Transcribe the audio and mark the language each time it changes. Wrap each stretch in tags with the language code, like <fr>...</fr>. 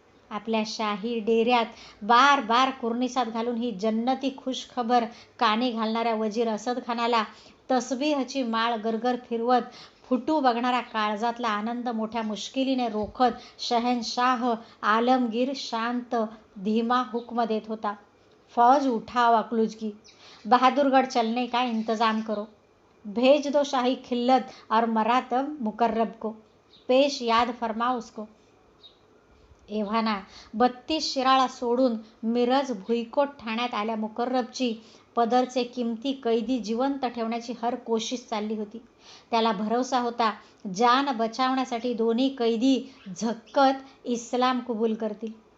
<mr>आपल्या शाही डेऱ्यात बार बार कुर्निसात घालून ही जन्नती खुशखबर कानी घालणाऱ्या वजीर असदखानाला तसबीहची माळ गरगर फिरवत फुटू बघणारा काळजातला आनंद मोठ्या मुश्किलीने रोखत शहनशाह आलमगीर शांत धीमा हुक्म देत होता,</mr> <hi>फौज उठाओ अकलूज की. बहादुरगढ़ चलने का इंतजाम करो. भेज दो शाही खिल्लत और मरातब मुकर्रब को. पेश याद फरमाओ उसको.</hi> <mr>एव्हाना 32 शिराळा सोडून मिरज भुईकोट ठाण्यात आल्या मुकर्रबची पदरचे किमती कैदी जिवंत ठेवण्याची हर कोशिश चालली होती. त्याला भरवसा होता, जान बचावण्यासाठी दोन्ही कैदी झक्कत इस्लाम कबूल करतील.</mr>